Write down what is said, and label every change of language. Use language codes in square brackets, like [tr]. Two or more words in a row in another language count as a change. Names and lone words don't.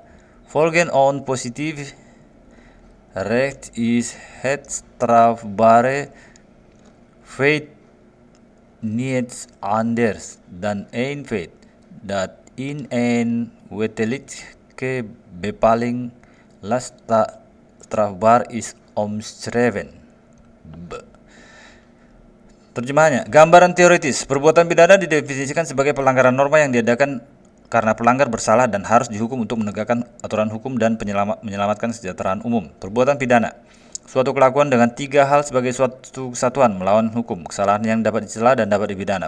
[nl] Volgens on positief recht is het strafbare feit niets anders dan een feit dat in een wettelijke bepaling strafbaar is omschreven. [id] Terjemahannya, gambaran teoritis, perbuatan pidana didefinisikan sebagai pelanggaran norma yang diadakan karena pelanggar bersalah dan harus dihukum untuk menegakkan aturan hukum dan menyelamatkan kesejahteraan umum. Perbuatan pidana. suatu kelakuan dengan tiga hal sebagai suatu kesatuan melawan hukum, kesalahan yang dapat dicela dan dapat dipidana.